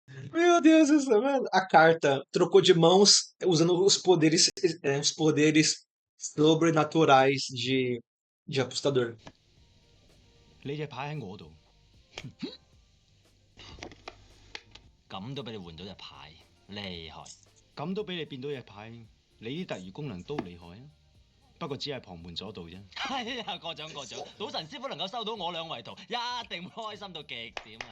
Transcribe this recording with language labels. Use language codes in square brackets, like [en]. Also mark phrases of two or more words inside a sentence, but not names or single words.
[pt] Meu Deus do céu, mano. A carta trocou de mãos usando os poderes sobrenaturais de apostador. [yue] 你隻牌喺我度，咁都俾你換到隻牌，厲害！咁都俾你變到隻牌，你啲特異功能都厲害啊！不過只係旁門左道啫。係啊，過獎過獎，賭神師傅能夠收到我兩位圖，一定會開心到極點啊！